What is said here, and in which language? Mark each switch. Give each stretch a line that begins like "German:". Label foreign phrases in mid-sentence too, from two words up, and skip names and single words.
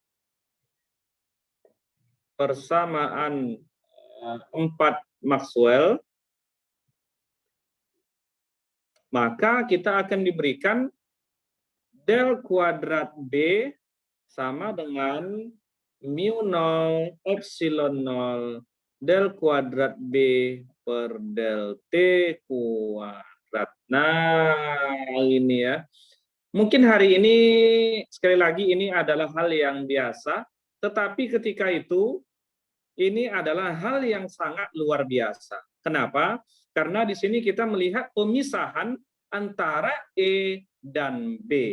Indonesian: persamaan 4 Maxwell, maka kita akan diberikan del kuadrat B sama dengan mu 0 epsilon 0 del kuadrat B per del T kuadrat. Nah, ini ya. Mungkin hari ini, sekali lagi, ini adalah hal yang biasa, tetapi ketika itu, ini adalah hal yang sangat luar biasa. Kenapa? Karena di sini kita melihat pemisahan antara E dan B.